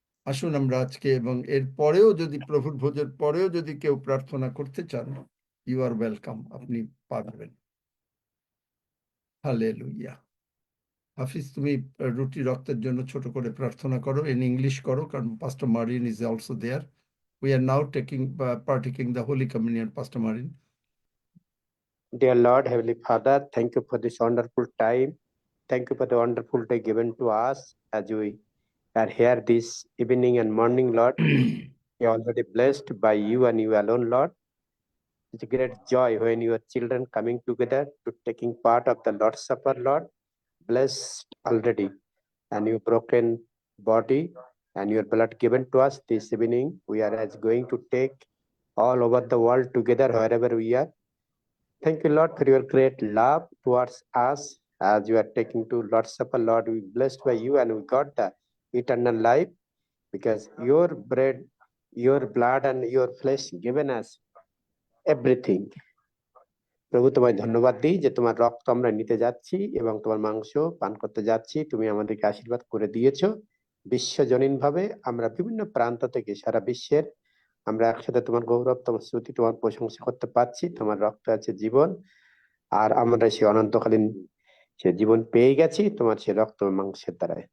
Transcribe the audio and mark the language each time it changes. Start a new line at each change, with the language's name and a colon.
Bangla: আসুন আমরা আজকে, এবং এর পরেও যদি প্রভুর ভোজের পরেও যদি কেউ প্রার্থনা করতে চান,
English: you are welcome,
Bangla: আপনি পারবেন। হালেলুয়া। হাফিজ, তুমি রুটি রক্তের জন্য ছোট করে প্রার্থনা করো,
English: in English
Bangla: করো, কারণ পাস্টার Marin
English: Is also there. We are now partaking the Holy Communion, Pastor Marin. Dear Lord, Heavenly Father, thank you for this wonderful time. Thank you for the wonderful day given to us as we are here this evening and morning, Lord. We are already blessed by you and you alone, Lord. It's a great joy when your children coming together to taking part of the Lord's Supper, Lord. Blessed already, and your broken body and your blood given to us this evening. We are as going to take all over the world together wherever we are. Thank you, Lord, for your great love towards us as you are taking to Lord's Supper, Lord. We blessed by you and we got the eternal life because your bread, your blood, and your flesh given us everything.
Bangla: প্রভু তোমায় ধন্যবাদ দিই যে তোমার রক্ত আমরা নিতে যাচ্ছি এবং তোমার মাংস পান করতে যাচ্ছি। তুমি আমাদেরকে আশীর্বাদ করে দিয়েছো বিশ্বজনীন ভাবে। আমরা বিভিন্ন প্রান্ত থেকে সারা বিশ্বের আমরা একসাথে তোমার গৌরব, তোমার স্তুতি, তোমার প্রশংসা করতে পারছি। তোমার রক্ত আছে জীবন, আর আমরা সে অনন্তকালীন সে জীবন পেয়ে গেছি তোমার সে রক্ত মাংসের দ্বারায়।